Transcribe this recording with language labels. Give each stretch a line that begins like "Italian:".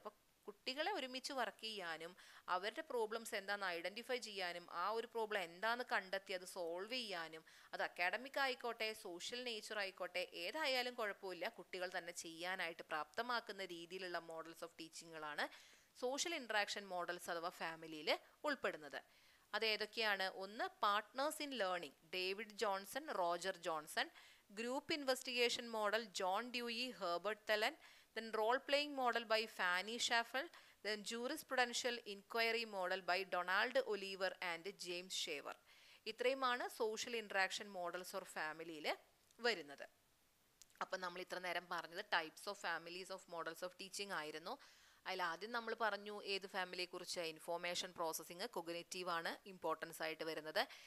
Malayalam: അപ്പൊ കുട്ടികളെ ഒരുമിച്ച് വർക്ക് ചെയ്യാനും അവരുടെ പ്രോബ്ലംസ് എന്താണെന്ന് ഐഡന്റിഫൈ ചെയ്യാനും ആ ഒരു പ്രോബ്ലം എന്താണെന്ന് കണ്ടെത്തി അത് സോൾവ് ചെയ്യാനും, അത് അക്കാഡമിക് ആയിക്കോട്ടെ സോഷ്യൽ നേച്ചർ ആയിക്കോട്ടെ ഏതായാലും കുഴപ്പമില്ല, കുട്ടികൾ തന്നെ ചെയ്യാനായിട്ട് പ്രാപ്തമാക്കുന്ന രീതിയിലുള്ള models of ടീച്ചിങ്ങുകളാണ് social interaction models അഥവാ ഫാമിലിയിൽ ഉൾപ്പെടുന്നത്. അത് ഏതൊക്കെയാണ്? ഒന്ന്, partners in learning, David Johnson, Roger Johnson. Group investigation model, John Dewey, Herbert തെലൻ.
English: Then role playing model by Fanny Schaffel. Then jurisprudential inquiry model by Donald Oliver and James Shaver.
Malayalam: ഇത്രയുമാണ് social interaction models or ഫാമിലിയിൽ വരുന്നത്. അപ്പം നമ്മൾ ഇത്ര നേരം പറഞ്ഞത് types of families of models of teaching ആയിരുന്നു. അതിൽ ആദ്യം നമ്മൾ പറഞ്ഞു ഏത് ഫാമിലിയെ കുറിച്ച്? ഇൻഫോർമേഷൻ പ്രോസസ്സിങ്, കൊഗ്നിറ്റീവ് ആണ് ഇമ്പോർട്ടൻസ് ആയിട്ട് വരുന്നത്.